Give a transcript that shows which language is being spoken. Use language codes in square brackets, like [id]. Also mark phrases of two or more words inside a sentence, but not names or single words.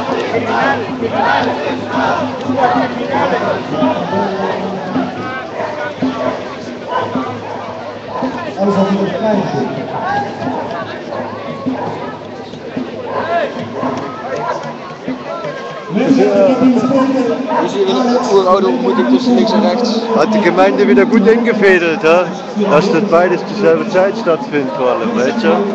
[nl] Alles wat hier op klein zit. Dus hier een oeroude ontmoeting tussen links en rechts. [de] Hat die Gemeinde wieder gut eingefädelt, ha? Dass das beides zur selben Zeit stattfindet, vor allem, weißt du?